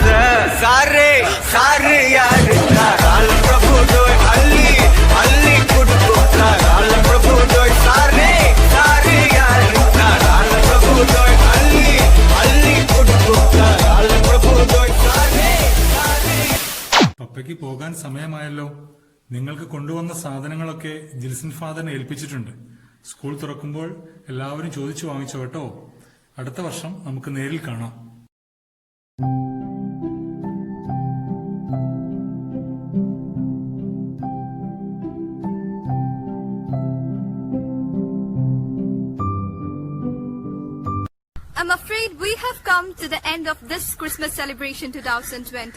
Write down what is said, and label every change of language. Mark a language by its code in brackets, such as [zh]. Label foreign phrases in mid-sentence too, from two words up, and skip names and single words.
[ta] சாரே சாரு யாரு கால பிரபு டோய் அள்ளி அள்ளி குடுக்கு கால பிரபு டோய். சாரே சாரு யாரு கால பிரபு டோய் அள்ளி அள்ளி குடுக்கு கால பிரபு டோய். சாரே [ml] പപ്പയ്ക്ക് പോകാൻ സമയമായല്ലോ. നിങ്ങൾക്ക് കൊണ്ടുവന്ന സാധനങ്ങളൊക്കെ ജിൽസൺ ഫാദറിനെ ഏൽപ്പിച്ചിട്ടുണ്ട്. സ്കൂൾ തുറക്കുമ്പോൾ എല്ലാവരും ചോദിച്ചു വാങ്ങിച്ചോ കേട്ടോ. അടുത്ത വർഷം നമുക്ക് നേരിൽ കാണാം. [en] I'm afraid we have come to the end of this Christmas celebration 2020.